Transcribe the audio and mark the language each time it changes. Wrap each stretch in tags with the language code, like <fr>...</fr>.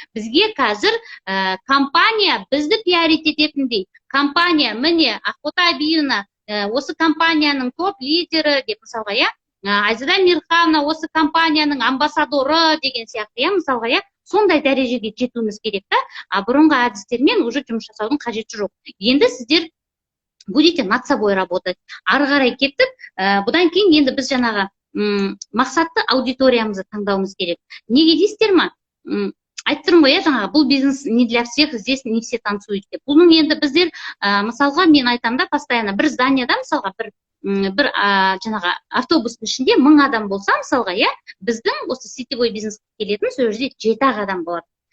<kk>Бізге қазір компания бізді пиар ететіндей. Компания, міне, Ақтоты Абиевна осы компанияның топ лидері деп мысалға, Айзада Мирхановна осы компанияның амбассадоры деген сияқты, мысалға, сондай дәрежеге жетуіміз керек та, бұрынғы әдістермен уже жұмыс жасаудың қажеті жоқ. Енді сіздер</kk> <ru>будете над собой работать.</ru> <kk>Ары қарай кеттік, бұдан кейін енді біз жаңағы мақсатты аудиториямызды таңдауымыз керек. Неге дейсіздер ма? Айттырым ғой, жаңағы, бұл бизнес</kk> <ru>не для всех, здесь не все танцуют</ru> <kk>деп. Бұның енді біздер, мысалға, мен айтам да, постоянно бір зданияда, мысалға, бір жаңағы автобустың ішінде 1000 адам болса, мысалға, біздің осы сетевой бизнеске келетін сол жерде 7 адам болады.</kk>